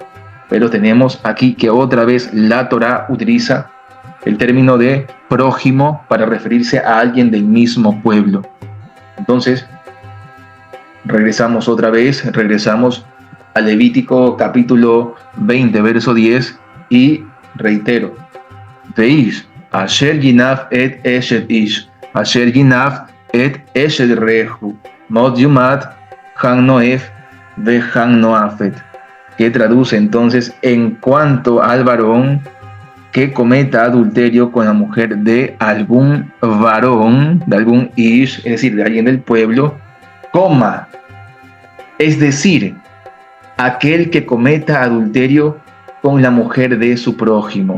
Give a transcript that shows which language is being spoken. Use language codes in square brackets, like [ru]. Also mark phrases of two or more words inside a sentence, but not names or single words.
[es] Pero tenemos aquí que otra vez la Torá utiliza el término de prójimo para referirse a alguien del mismo pueblo. Entonces, regresamos a Levítico capítulo 20, verso 10, y reitero, [he] ואיש, אשר ינאף את אשת איש, אשר ינאף את אשת רעהו, מות יומת, הנאף, והנאפת, [es] que traduce entonces: en cuanto al varón que cometa adulterio con la mujer de algún varón, de algún ish, es decir, de alguien del pueblo, coma, es decir, aquel que cometa adulterio con la mujer de su prójimo.